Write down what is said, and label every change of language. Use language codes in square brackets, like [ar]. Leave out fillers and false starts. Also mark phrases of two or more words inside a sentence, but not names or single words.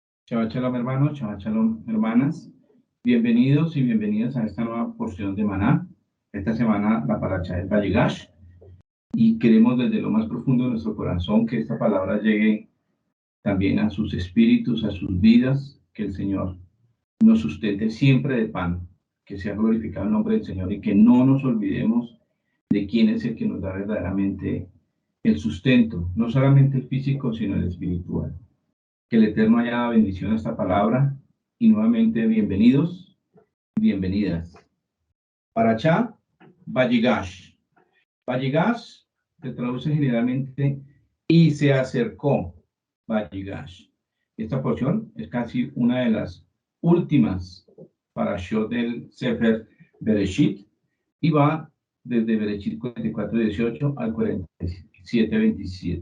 [he] שבת שלום, hermanos, שבת שלום, [es] hermanas. Bienvenidos y bienvenidas a esta nueva porción de Maná. Esta semana la paracha es Vayigash y queremos desde lo más profundo de nuestro corazón que esta palabra llegue también a sus espíritus, a sus vidas, que el Señor nos sustente siempre de pan, que sea glorificado el nombre del Señor y que no nos olvidemos de quién es el que nos da verdaderamente el sustento, no solamente el físico, sino el espiritual. Que el Eterno haya bendición a esta palabra y nuevamente bienvenidos y bienvenidas. Parachá, Vayigash. Vayigash se traduce generalmente y se acercó, Vayigash. Esta porción es casi una de las últimas parashot del Sefer Bereshit y va desde Bereshit 44:18 al 47:27.